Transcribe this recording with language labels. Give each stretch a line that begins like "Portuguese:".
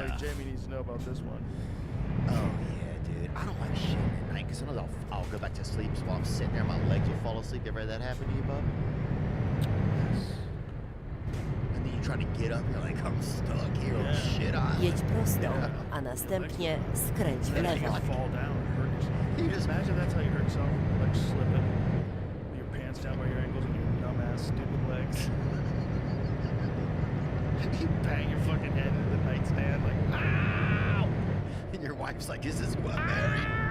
English: like, Jamie needs to know about this one. Oh yeah, dude. I don't like shitting at night because sometimes I'll go back to sleep. So while I'm sitting there, my legs will fall asleep. Ever had that happen to you, bub? And then you try to get up, you're like, I'm stuck here. Oh shit,
Polish: Jedź prosto, a następnie skręć w
English: You
Polish: lewo.
English: fall down and hurt yourself. You just Imagine that's how you hurt yourself, like slipping with your pants down by your ankles and your dumbass stupid legs. You bang your fucking head into the nightstand like, ow! and your wife's like, is this what married?